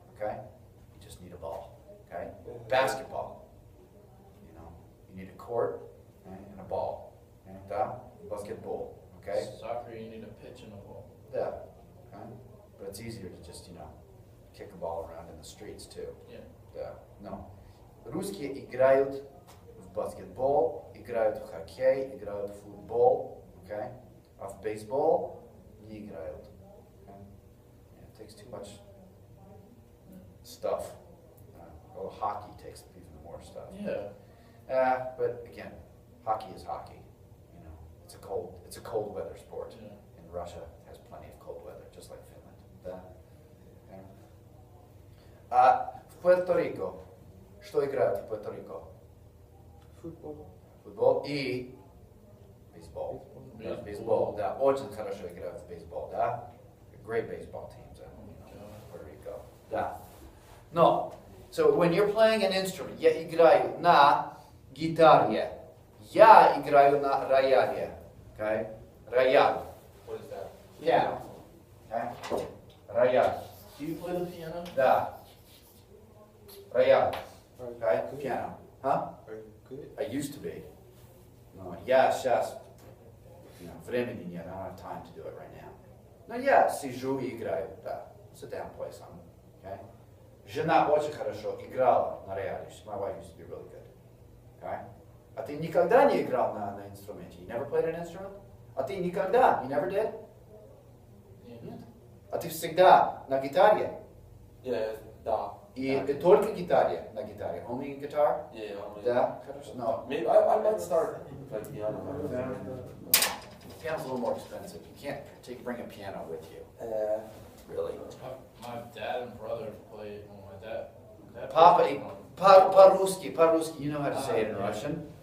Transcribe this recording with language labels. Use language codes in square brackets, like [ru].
[en] Okay? You just need a ball. Okay? Basketball. You need a court, okay, and a ball. Okay? [ru] Да? [en] Basketball. Okay? Soccer, you need a pitch and a ball. Yeah. Okay? But it's easier to just, kick a ball around in the streets too. Yeah. [ru] Да. [en] No. [ru] Русские играют в баскетбол, играют в хоккей, играют в футбол. Okay? А в бейсбол не играют. Okay? [en] Yeah, it takes too much stuff. Well, hockey takes even more stuff. Yeah. But again, hockey is hockey. It's a cold weather sport. Yeah. And Russia has plenty of cold weather, just like Finland. [ru] Да. Okay. В Пуэрто-Рико. Что играют в Пуэрто-Рико? [en] Football. [ru] Футбол и бейсбол. Да, бейсбол, да, очень хорошо играют в бейсбол, да. [en] Great baseball teams in Puerto Rico. [ru] Да. Но, [en] so when you're playing an instrument, [ru] я играю на гитаре, я играю на рояле, okay? Рояль, [en] What is that? piano, okay? [ru] Рояль, [en] Do you play the piano? [ru] да, рояль, [en] Are okay? you good? Piano, huh? Are you good? I used to be. [ru] Но я сейчас, времени нет, [en] I don't have time to do it right now. [ru] Но я сижу и играю, да. [en] Sit down, play some, okay? [ru] Жена очень хорошо играла на рояле. [en] My wife used to be really good, okay? [ru] А ты никогда не играл на инструменте? [en] You never played an instrument? [ru] А ты никогда? [en] You never did? [ru] Нет. А ты всегда на гитаре? [en] Yeah, [ru] da. И только гитаре, на гитаре? [en] Only in guitar? Yeah, only. [ru] Да, хорошо. [en] No. Maybe I might start playing piano. Piano's a little more expensive. You can't bring a piano with you, really. My dad and brother play. Well, my dad Papa, plays one. по-русски, you know how to say it in Russian.